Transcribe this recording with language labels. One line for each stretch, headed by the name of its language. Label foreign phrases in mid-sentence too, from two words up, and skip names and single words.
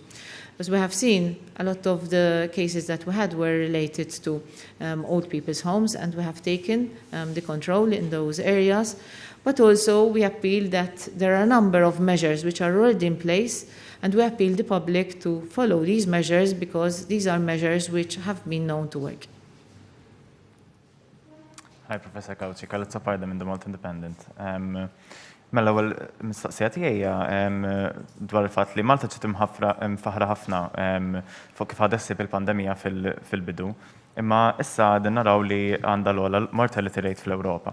English: As we have seen, a lot of the cases that we had were related to old people's homes, and we have taken the control in those areas. But also we appeal that there are a number of measures which are already in place, and we appeal the public to follow these measures because these are measures which have been known to work. Hi, Professor Cauci, Kalizza Parda minn The Malta Independent.
Maltese: Mela ewwel mistoqsija tiegħi dwar il-fatt li Malta ġiet mfaħra ħafna fuq kif ħadessib il-pandemija fil-bidu, imma issa qegħdin naraw li għandha l-ogħla
English: mortality rate
Maltese: fl-Ewropa.